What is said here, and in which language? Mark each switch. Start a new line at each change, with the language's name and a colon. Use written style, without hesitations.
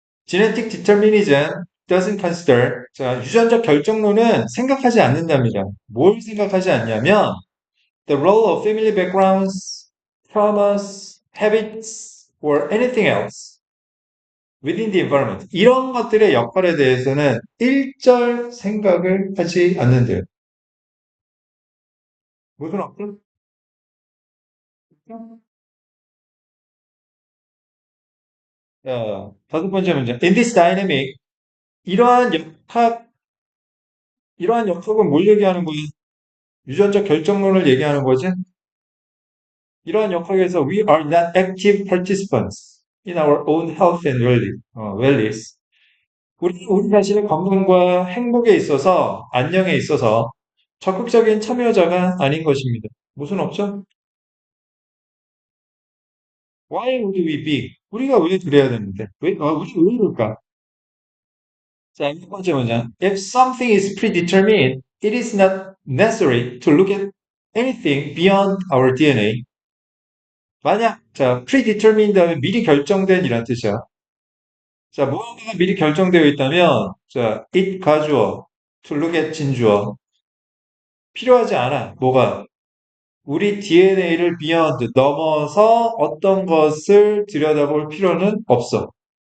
English: Genetic determinism doesn't consider.
Korean: 자, 유전적 결정론은 생각하지 않는답니다. 뭘 생각하지 않냐면,
English: the role of family backgrounds, traumas, habits, or anything else within the environment.
Korean: 이런 것들의 역할에 대해서는 일절 생각을 하지 않는데요. 무슨 어떤? 다섯 번째 문제.
English: In this dynamic,
Korean: 이러한 역학, 이러한 역학은 뭘 얘기하는 거예요? 유전적 결정론을 얘기하는 거지? 이러한 역학에서
English: we are not active participants in our own health and wellness.
Korean: 우리 자신의 건강과 행복에 있어서, 안녕에 있어서 적극적인 참여자가 아닌 것입니다. 무슨 없죠?
English: Why would we be?
Korean: 우리가 왜 그래야 되는데? 우리 왜 이럴까? 자, 첫 번째 문장.
English: If something is predetermined, it is not necessary to look at anything beyond our DNA.
Korean: 만약, 자, predetermined 하면 미리 결정된 이란 뜻이야. 자, 무언가가 미리 결정되어 있다면, 자, it 가주어, to look at 진주어. 필요하지 않아. 뭐가? 우리 DNA를 beyond, 넘어서 어떤 것을 들여다볼 필요는 없어.